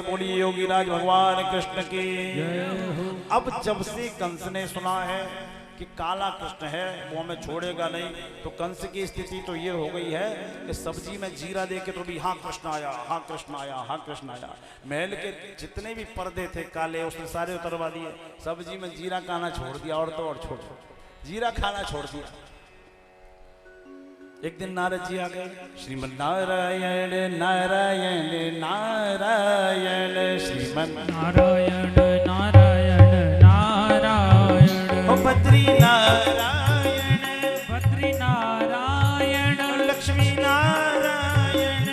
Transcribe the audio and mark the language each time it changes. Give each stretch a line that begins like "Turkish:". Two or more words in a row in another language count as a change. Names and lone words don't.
Hindi: बोलिए योगीराज भगवान कृष्ण की। अब जब से कंस ने सुना है कि काला कृष्ण है वो हमें छोड़ेगा नहीं, तो कंस की स्थिति तो ये हो गई है कि सब्जी में जीरा देके तो भी हाँ कृष्ण आया, हाँ कृष्ण आया, हाँ कृष्ण आया। महल के जितने भी पर्दे थे काले उसने सारे उतरवा दिए। सब्जी में जीरा खाना छोड़ दिया और तो और छोड़ जीरा खाना छोड़ दिया। एक दिन नारद जी आ गए। श्रीमन नारायण नारायण नारायण श्रीमन नारायण नारायण नारायण। ओ बद्री नारायण बद्री नारायण लक्ष्मी नारायण